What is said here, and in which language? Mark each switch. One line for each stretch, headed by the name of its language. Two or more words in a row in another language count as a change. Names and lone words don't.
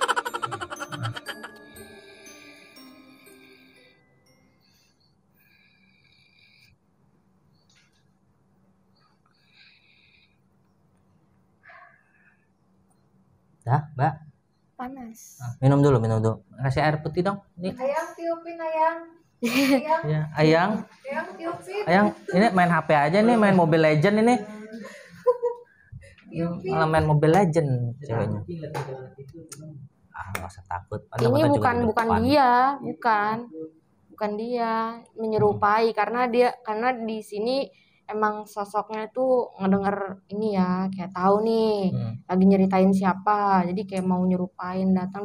Indonesian: Dah, Mbak. Panas. Minum dulu. Kasih air putih dong. Nih. Ayang tiupin ayang. Ya, Ayang. Ayang tiupin. Ayang, ini main HP aja nih, main Mobile Legend ini. Malah main Mobile Legend ceweknya. Nggak usah takut. Ini bukan dia menyerupai karena di sini emang sosoknya tuh ngedenger ini ya, kayak tahu nih lagi nyeritain siapa, jadi kayak mau nyerupain datang.